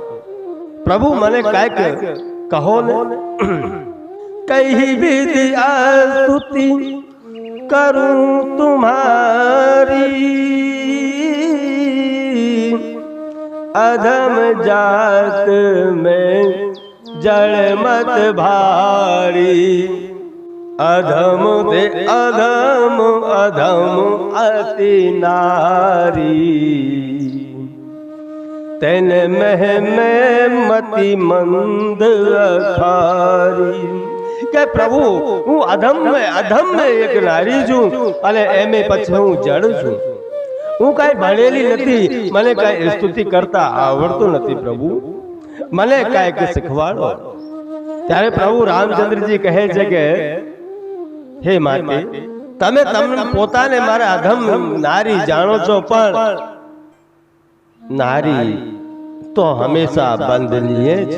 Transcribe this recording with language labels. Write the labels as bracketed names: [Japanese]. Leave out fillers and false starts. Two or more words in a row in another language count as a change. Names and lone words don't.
[Gujarati] પ્રભુ મને કાંઈક કહો ને. [Awadhi] कई विधि स्तुति करूं तुम्हारी, अधम जात में जड़ मत भारी, अधम ते अधम अति नारी, तेन मह में मति मंद अखारी. [Gujarati] કે પ્રભુ, હું અધમ में એક નારી છું અને એમે પછી હું જડ છું. હું કઈ ભણેલી નથી, મને કઈ સ્તુતિ કરતા આવડતું નથી. પ્રભુ, મને કઈક શીખવાડો. ત્યારે પ્રભુ રામચંદ્રજી કહે છે કે હે માતે, તમે પોતાને મારા અધમ નારી જાણો છો, પણ નારી તો હંમેશા બંધનીય છે.